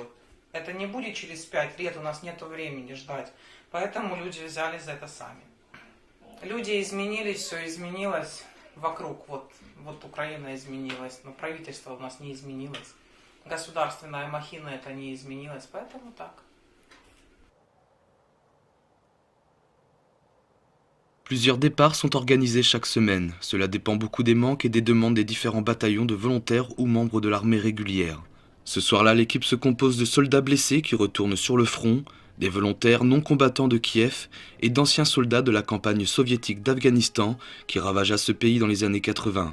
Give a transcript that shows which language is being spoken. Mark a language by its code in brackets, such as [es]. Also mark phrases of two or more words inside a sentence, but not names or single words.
[ru] Это не будет через 5 лет, у нас нет времени ждать. Поэтому люди взялись за это сами. Люди изменились, все изменилось вокруг. Вот Украина изменилась, но правительство у нас не изменилось. Государственная махина это не изменилось, поэтому так. [fr] Plusieurs départs sont organisés chaque semaine. Cela dépend beaucoup des manques et des demandes des différents bataillons de volontaires ou membres de l'armée régulière. Ce soir-là, l'équipe se compose de soldats blessés qui retournent sur le front, des volontaires non combattants de Kiev et d'anciens soldats de la campagne soviétique d'Afghanistan qui ravagea ce pays dans les années 80.